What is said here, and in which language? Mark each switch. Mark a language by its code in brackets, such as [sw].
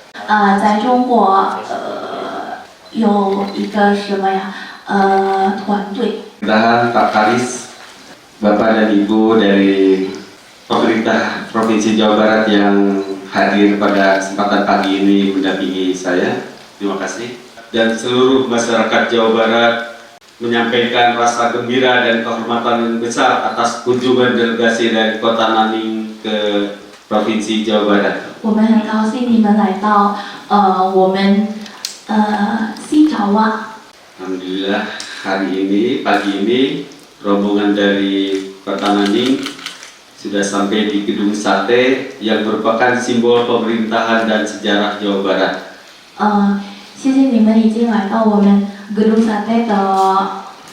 [zh] 在中国有一个什么呀团队。 [id] Pemerintahan Pak Karis, Bapak dan Ibu dari pemerintah Provinsi Jawa Barat yang hadir pada kesempatan pagi ini mendampingi saya, terima kasih. Dan seluruh masyarakat Jawa Barat menyampaikan rasa gembira dan kehormatan yang besar atas kunjungan delegasi dari Kota Nanning ke Provinsi Jawa Barat. [zh] 我们很高兴你们来到我们西爪哇。 [id] Alhamdulillah hari ini, pagi ini, rombongan dari Kota Nanning sudah sampai di Gedung Sate yang merupakan simbol pemerintahan dan sejarah Jawa Barat. [zh] 谢谢你们已经来到我们Gedung Sate 的